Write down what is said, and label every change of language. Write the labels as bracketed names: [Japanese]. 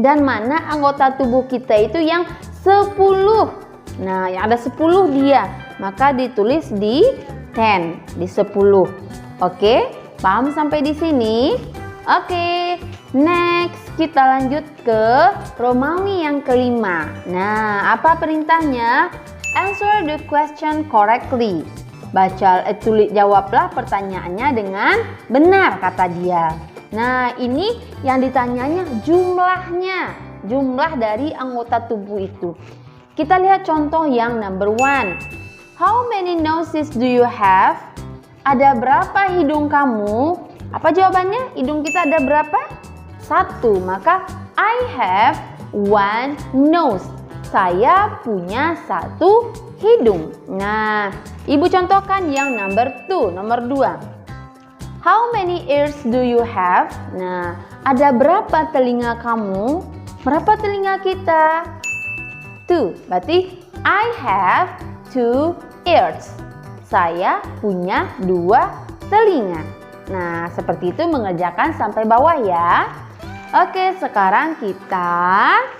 [Indonesian] Dan mana anggota tubuh kita itu yang 10. Nah, yang ada 10 dia. Maka ditulis di 10, di 10. Oke, paham sampai di sini? Oke, next kita lanjut ke Romawi yang kelima. Nah, apa perintahnya? [English] Answer the question correctly. [Indonesian] Jawablah pertanyaannya dengan benar, kata dia. Nah, ini yang ditanyanya jumlahnya. Jumlah dari anggota tubuh itu. Kita lihat contoh yang number 1. [English] How many noses do you have? [Indonesian] Ada berapa hidung kamu? Apa jawabannya? Hidung kita ada berapa? 1. Maka [English] I have 1 nose. [Indonesian] Saya punya 1 hidung. Nah, Ibu contohkan yang number 2, nomor 2. [English] How many ears do you have? [Indonesian] Nah, ada berapa telinga kamu? Berapa telinga kita? 2. Berarti [English] I have 2 ears. [Indonesian] Saya punya 2 telinga. Nah, seperti itu mengerjakan sampai bawah ya. Oke, sekarang kita.